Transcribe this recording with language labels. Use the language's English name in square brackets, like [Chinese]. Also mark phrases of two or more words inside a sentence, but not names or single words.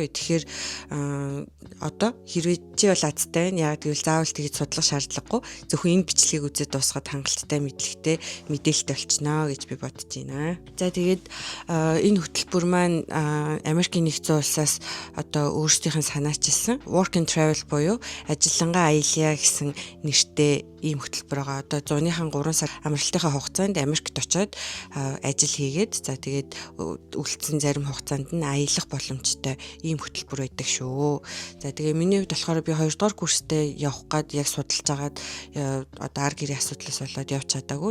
[Mongolian] Тэгэхээр одоо хэрвээ чи бол азтай байна. Яг тэгвэл заавал тэгж судлах шаардлагагүй. Зөвхөн энэ бичлэгийг үзээд дуусгаад хангалттай мэдлэгтэй мэдээлэлтэй болчихноо гэж би бодож байна. За тэгээд энэ хөтөлбөр маань Америкийн нэгдсэн улсаас одоо өөрсдийнх нь санаачилсан [English] work and travel [Mongolian] буюу ажиллангаа аялья гэсэн нэртэй ийм хөтөлбөр байгаа. Одоо 100-ийн 3 сар амралтынхаа хугацаанд Америкт очиод ажил хийгээд за тэгээд үлдсэн зарим хугацаанд нь аялах боломжтой ийм хөтөлбөр байдаг шүү. За тэгээ миний хувьд болохоор би 2-р курстэй явах гад яг судалж агаад одоо ар гэрийн асуудлаас болоод явж чадаагүй.